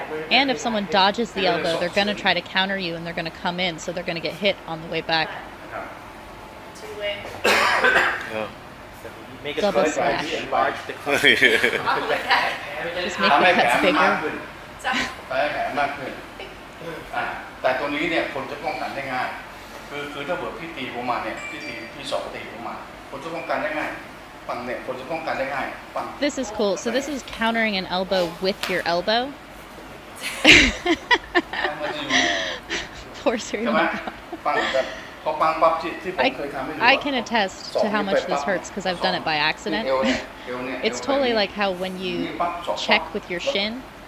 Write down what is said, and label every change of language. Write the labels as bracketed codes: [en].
[en] And if someone dodges the elbow, they're going to try to counter you and they're going to come in, so they're going to get hit on the way back. Double slash. Just make the cuts bigger. [th] แต่ตัวนี้เนี่ยคนจะป้องกันได้ง่ายคือถ้าเกิดพี่ตีผมมาเนี่ยพี่สอบตีผมมาคนจะป้องกันได้ง่ายฝั่งเนี่ยคนจะป้องกันได้ง่ายฝั่ง [en] This is cool. So this is countering an elbow with your elbow. Poor Sirimongkol. I can attest to how much this hurts because I've done it by accident. It's totally like how when you check with your shin